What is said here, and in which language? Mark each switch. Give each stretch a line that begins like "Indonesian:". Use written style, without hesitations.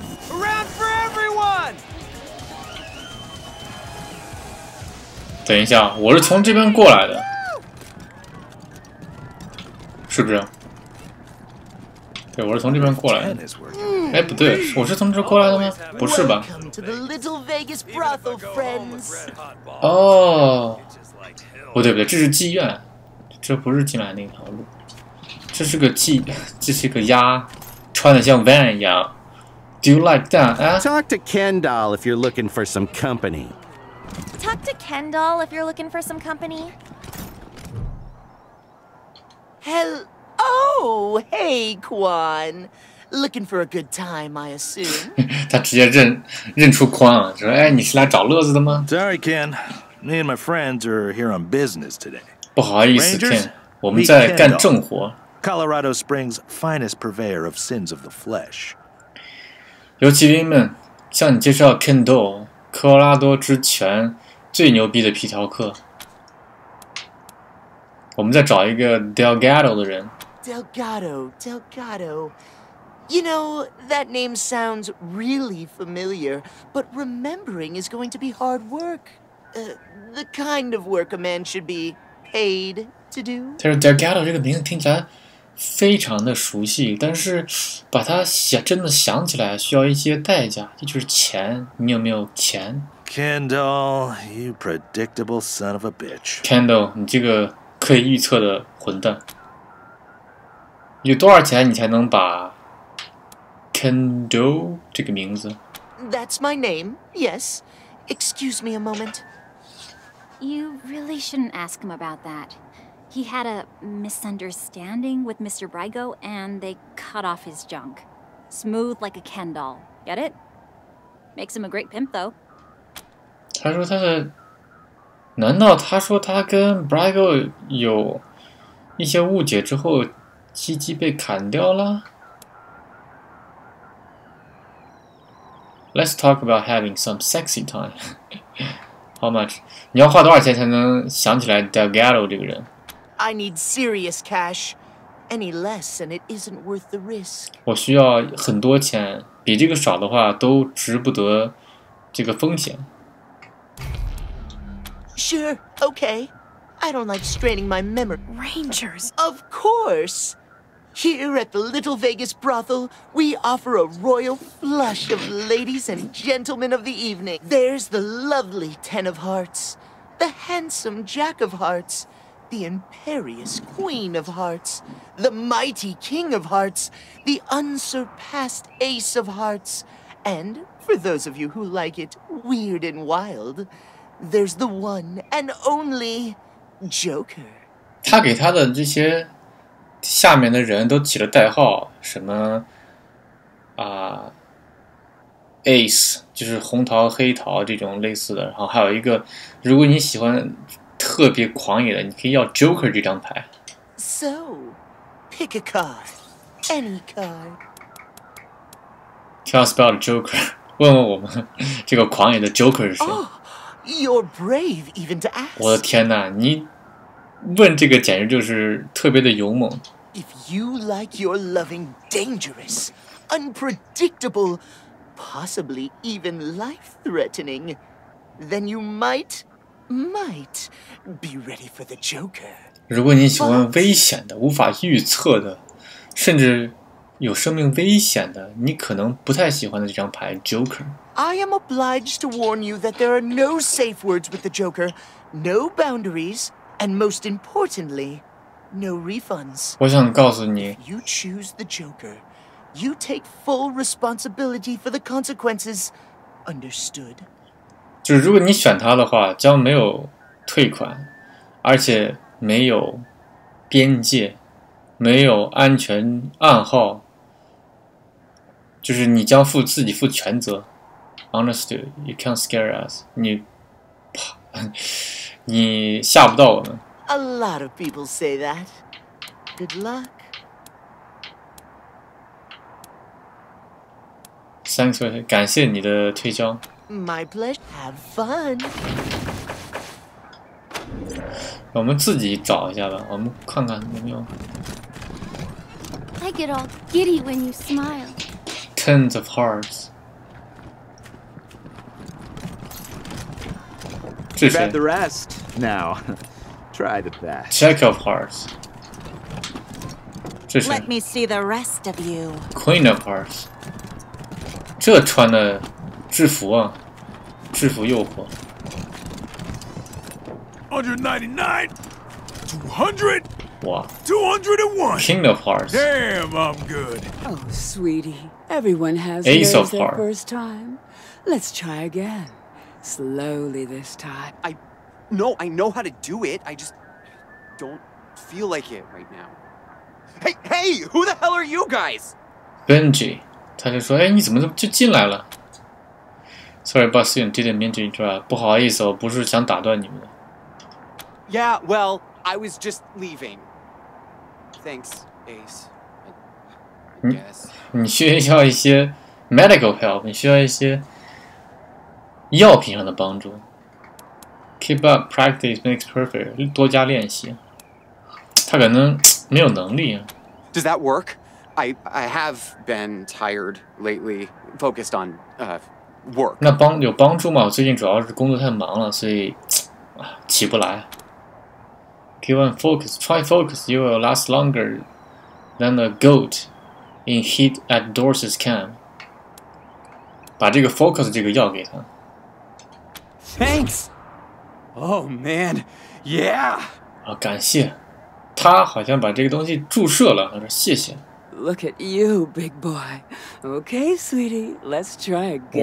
English: Around for everyone.
Chinese: 等一下，我是从这边过来的，是不是？对，我是从这边过来的。哎，不对，我是从这过来的吗？不是吧？
English: To the Little Vegas brothel, friends.
Chinese: 哦，不对，这是妓院，这不是进来那条路，这是个鸭，穿的像 Van 一样。
English: Do you like that? Talk to Ken Doll if you're looking for some company. Talk to Ken Doll if you're looking for some company. Oh, hey, Quan. Looking for a good time, I assume.
Chinese: 他直接认出宽啊，说：“哎，你是来找乐子的吗？”
English: Sorry, Ken. Me and my friends are here on business today.
Chinese: 不好意思 ，Ken， 我们在干正活。
English: Colorado Springs' finest purveyor of sins of the flesh.
Chinese: 游骑兵们，向你介绍 Ken Doll， 科罗拉多之全最牛逼的皮条客。我们在找一个 Delgado 的人。
English: Delgado. You know, that name sounds really familiar, but remembering is going to be hard work. The kind of work a man should be paid to do.
Chinese: 但是 Delgado 这个名字听起来非常的熟悉，但是把它真的想起来需要一些代价，这就是钱。你有没有钱
English: Kendall, you predictable son of a bitch.
Chinese: Kendall, 你这个可以预测的混蛋。有多少钱你才能把 Kendall 这个名字
English: That's my name, yes. Excuse me a moment. You really shouldn't ask him about that. He had a misunderstanding with Mr. Brygo, and they cut off his junk. Smooth like a Ken doll. Get it? Makes him a great pimp, though.
Chinese: 他说他的，难道他说他跟 Brygo 有一些误解之后，鸡鸡被砍掉了 ？
English: Let's talk about having some sexy time. How much?
Chinese: 你要花多少钱才能想起来 Delgado 这个人？
English: I need serious cash. Any less and it isn't worth the risk.
Chinese: 我需要很多钱，比这个少的话都值不得这个风险。
English: Sure, okay. I don't like straining my memory. Rangers. Of course. Here at the Little Vegas brothel, we offer a royal flush of ladies and gentlemen of the evening. There's the lovely Ten of Hearts, the handsome Jack of Hearts, the imperious Queen of Hearts, the mighty King of Hearts, the unsurpassed Ace of Hearts, and, for those of you who like it weird and wild, there's the one and only Joker.
Chinese: 他给他的这些下面的人都起了代号，什么Ace 就是红桃黑桃这种类似的，然后还有一个，如果你喜欢特别狂野的，你可以要 Joker 这张牌。
English: So, pick a card, any card. Tell us about Joker.
Chinese: 问问我们这个狂野的 Joker 是谁？
English: You're brave even to ask.
Chinese: 我的天哪，你问这个简直就是特别的勇猛。
English: If you like your loving dangerous, unpredictable, possibly even life-threatening, then you might be ready for the Joker.
Chinese: 如果你喜欢危险的、无法预测的，甚至有生命危险的，你可能不太喜欢的这张牌 Joker。
English: I am obliged to warn you that there are no safe words with the Joker, no boundaries, and most importantly, no refunds.
Chinese: 我想告诉你
English: If you choose the Joker, you take full responsibility for the consequences. Understood?
Chinese: 就是如果你选他的话，将没有退款，而且没有边界，没有安全暗号，就是你将自己负全责。
English: Understood? You can't scare us.
Chinese: 你吓不到我们。
English: A lot of people say that. Good luck. Thanks for
Chinese: 感谢你的推销。
English: My pleasure. Have fun.
Chinese: 我们自己找一下吧，我们看看有没有。
English: I get all giddy when you smile. Tens of hearts. Grab the rest. Now, try the best. Jack of hearts. Let me see the rest of you. Queen of hearts.
Chinese: 这穿的制服啊，制服诱惑。
English: 199, 200. Wow. 201. King of Hearts. Damn, I'm good. Oh, sweetie, everyone has Ace of their Hearts. first time. Let's try again. Slowly this time. I know how to do it. I just don't feel like it right now. Hey, who the hell are you guys?
Chinese: Benji， 他就说：“哎，你怎么就进来了 ？”
English: Sorry, boss, you didn't mean to interrupt.
Chinese: 不好意思，我不是想打断你们的。
English: Yeah, well, I was just leaving. Thanks, Ace. I guess.
Chinese: 你需要一些
English: medical help，
Chinese: 你需要一些药品上的帮助。
English: Keep up, practice makes perfect.
Chinese: 多加练习。他可能没有能力啊。
English: Does that work? I have been tired lately, focused on work.
Chinese: 那有帮助吗？我最近主要是工作太忙了，所以起不来。
English: Keep on focus. Try focus. You will last longer than a goat in heat at Dorsey's camp.
Chinese: 把这个 focus 这个药给他。 Thanks. Oh man, yeah. 啊，感谢。他好像把这个东西注射了，他说谢谢。
English: Look at you, big boy. Okay, sweetie, let's try again.